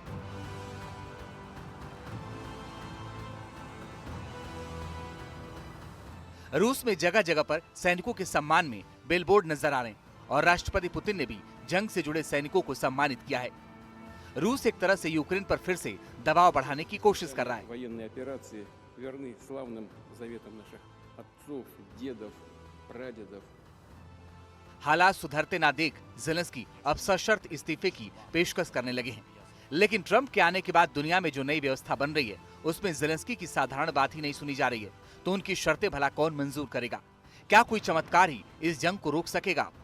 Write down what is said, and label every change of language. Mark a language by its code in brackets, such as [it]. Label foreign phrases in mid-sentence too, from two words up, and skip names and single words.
[hi] रूस में जगह जगह पर सैनिकों के सम्मान में बिलबोर्ड नजर आ रहे हैं और राष्ट्रपति पुतिन ने भी जंग से जुड़े सैनिकों को सम्मानित किया है। रूस एक तरह से यूक्रेन पर फिर से दबाव बढ़ाने की कोशिश कर रहा है। [ru] Военные операции верны славным заветам наших отцов, дедов, прадедов. [hi] हालात सुधरते ना देख ज़ेलेंस्की अब सशर्त इस्तीफे की पेशकश करने लगे हैं। लेकिन ट्रंप के आने के बाद दुनिया में जो नई व्यवस्था बन रही है उसमें ज़ेलेंस्की की साधारण बात ही नहीं सुनी जा रही है। तो उनकी शर्तें भला कौन मंजूर करेगा? क्या कोई चमत्कार ही इस जंग को रोक सकेगा?